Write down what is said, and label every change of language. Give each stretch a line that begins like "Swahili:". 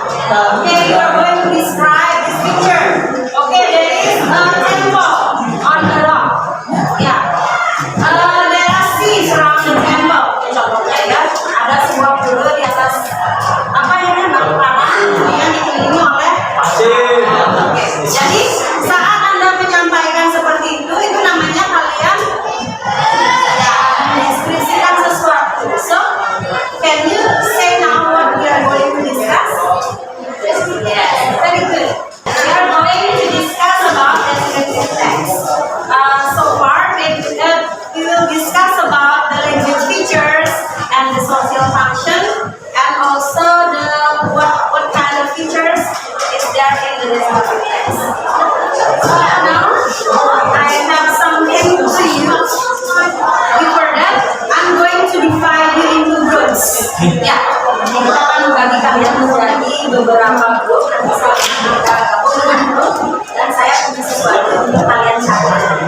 English: Okay, we are going to describe this picture. Okay, there is a temple on the rock. Yeah. There are seas around the temple.
Indonesian: Contohnya ya, ada sebuah pulau di atas apa ini batu karang yang dikelilingi oleh pasir. Oke. Jadi saat Anda menyampaikan seperti itu namanya kalian ya mendeskripsikan sesuatu.
English: So, can you say now what we are going to discuss? Yes, very good. We are going to discuss about descriptive text. So far, we will discuss about the language features and the social function, and also the what kind of features is there in the descriptive text. So now, I have something to you. Before that, I'm going to divide you into groups.
Indonesian: Ya, kita akan membagi kalian menjadi beberapa grup. Nanti kita gabung dengan grup dan saya punya sesuatu untuk kalian catat.